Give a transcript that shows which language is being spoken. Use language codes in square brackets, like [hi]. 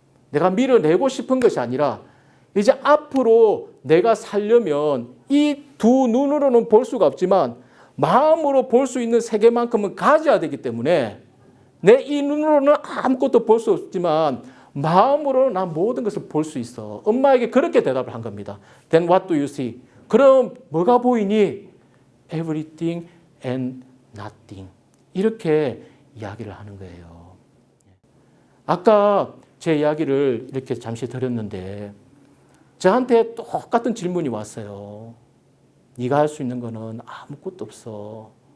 [ko] 내가 밀어내고 싶은 것이 아니라 이제 앞으로 내가 살려면 이 두 눈으로는 볼 수가 없지만 마음으로 볼 수 있는 세계만큼은 가져야 되기 때문에 내 이 눈으로는 아무것도 볼 수 없지만 마음으로는 난 모든 것을 볼 수 있어. 엄마에게 그렇게 대답을 한 겁니다. [en] Then what do you see? [ko] 그럼 뭐가 보이니? [en] Everything and nothing. [ko] 이렇게 이야기를 하는 거예요. 아까 제 이야기를 이렇게 잠시 드렸는데 저한테 똑같은 질문이 왔어요. 네가 할 수 있는 거는 아무것도 없어.